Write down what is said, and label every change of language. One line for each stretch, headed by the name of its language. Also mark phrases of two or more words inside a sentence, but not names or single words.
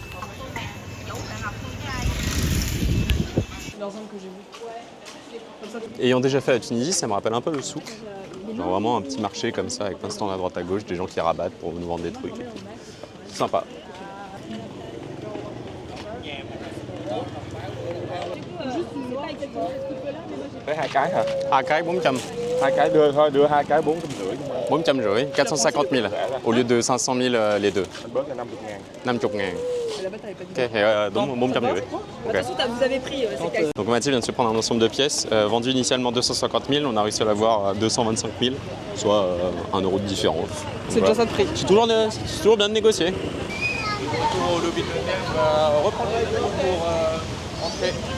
French: Ayant déjà fait la Tunisie, ça me rappelle un peu le souk. Genre vraiment un petit marché comme ça, avec plein de stands à droite à gauche, des gens qui rabattent pour nous vendre des trucs et tout. C'est sympa.
Vietnamese: Hai cái hả? Hai cái 400. Hai cái đưa hai cái 450.
French: 450, 450 000 au lieu de 500 000 les deux.
Vietnamese: Anh bớt là 50.000. 50 000. Ok, đúng 450. Ok.
French: Vous avez pris, c'est cash. Donc Mathilde vient de se prendre un ensemble de pièces, vendu initialement 250 000, on a réussi à l'avoir à 225 000, soit 1 € de différence. C'est déjà ça de prix. C'est toujours bien de négocier. Retour au lobby de l'hôtel, on va reprendre l'avion pour rentrer.